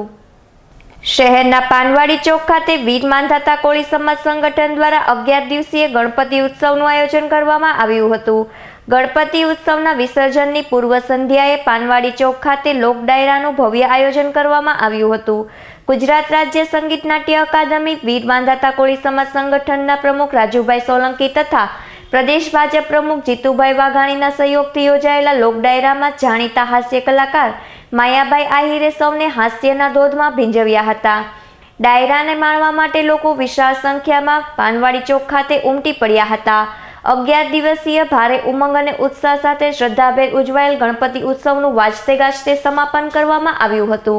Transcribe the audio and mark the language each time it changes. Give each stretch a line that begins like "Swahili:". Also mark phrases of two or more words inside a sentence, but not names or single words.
Gujarati: શહેરના પાનવાડી ચોક ખાતે વીર માંધાતા કોળી સમાજ સંગઠન દ્વારા 11 દિવસીય ગણપતિ ઉત્સવનું આયોજન કરવામાં આવ્યું હતું। ગણપતિ ઉત્સવના વિસર્જનની પૂર્વ સંધ્યાએ પાનવાડી ચોક ખાતે લોક ડાયરાનું ભવ્ય આયોજન કરવામાં આવ્યું હતું। ગુજરાત રાજ્ય સંગીત નાટ્ય અકાદમી વીર માંધાતા કોળી સમાજ સંગઠનના પ્રમુખ રાજુભાઈ સોલંકી તથા પ્રદેશ ભાજપ પ્રમુખ જીતુભાઈ વાઘાણીના સહયોગથી યોજાયેલા લોક ડાયરામાં જાણીતા હાસ્ય કલાકાર માયાબાઈ આહિરે સૌને હાસ્યના ધોધમાં ભીંજવ્યા હતા। ડાયરાને માણવા માટે લોકો વિશાળ સંખ્યામાં પાનવાડી ચોક ખાતે ઉમટી પડ્યા હતા। 11 દિવસીય ભારે ઉમંગ અને ઉત્સાહ સાથે શ્રદ્ધાભેર ઉજવાયેલ ગણપતિ ઉત્સવનું વાજતે ગાજતે સમાપન કરવામાં આવ્યું હતું।